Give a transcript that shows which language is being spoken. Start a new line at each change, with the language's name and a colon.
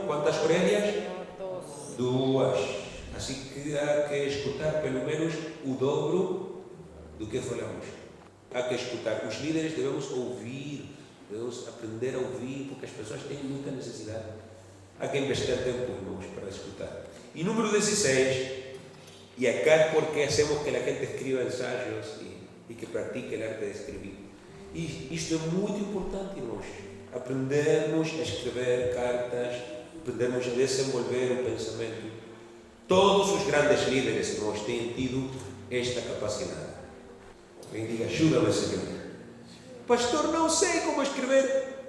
Portuguese: Quantas orelhas? Duas. Assim que há que escutar pelo menos o dobro do que falamos. Há que escutar. Os líderes devemos ouvir, devemos aprender a ouvir, porque as pessoas têm muita necessidade. Há que investir tempo, irmãos, para escutar. E número 16,
Spanish: y acá es porque hacemos que la gente escriba ensayos y que practique el arte de escribir.
Portuguese: E isto é muito importante, irmãos. Aprendermos a escrever cartas, aprendermos a desenvolver o pensamento. Todos os grandes líderes, irmãos, têm tido esta capacidade. Alguém diga, ajuda-me, Senhor. Pastor, não sei como escrever.